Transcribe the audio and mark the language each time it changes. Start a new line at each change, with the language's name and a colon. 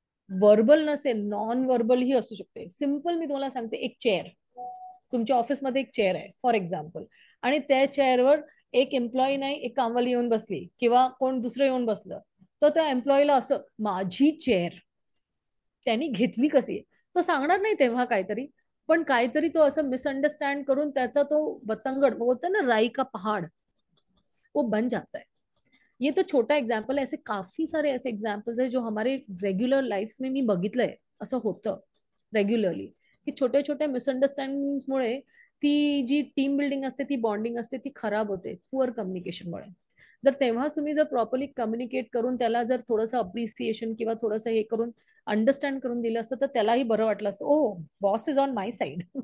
Marathi: Verbal नसेल, non verbal ही असू शकते. सिम्पल मी तुम्हाला सांगते, एक चेअर, तुमच्या ऑफिसमध्ये एक चेअर आहे फॉर एक्झाम्पल, आणि त्या चेअरवर एक एम्प्लॉई नाही, एक कामवाली येऊन बसली किंवा कोण दुसरं येऊन बसलं, तर त्या एम्प्लॉईला असं, माझी चेअर त्यांनी घेतली कशी, तो सांगणार नाही तेव्हा काहीतरी, पण काहीतरी तो असं मिसअंडरस्टँड करून त्याचा तो बतंगड बोलतो ना,
Hindi: राई का पहाड़, वो बन जाता है. ये तो छोटा एग्जाम्पल है, ऐसे काफी सारे ऐसे एग्जाम्पल्स है जो हमारे रेग्युलर लाईफ में
Marathi: मी बघितलंय. असं होतं रेग्युलरली की छोट्या छोट्या मिसअंडरस्टँडिंगमुळे ती जी टीम बिल्डिंग असते, ती बॉन्डिंग असते, ती खराब होते पुअर कम्युनिकेशनमुळे. जर तेव्हाच तुम्ही जर प्रॉपरली कम्युनिकेट करून त्याला जर थोडंसं अप्रिसिएशन किंवा थोडंसं हे करून अंडरस्टँड करून दिलं असतं, तर त्यालाही बरं वाटलं असतं,
English: Oh boss is on my side.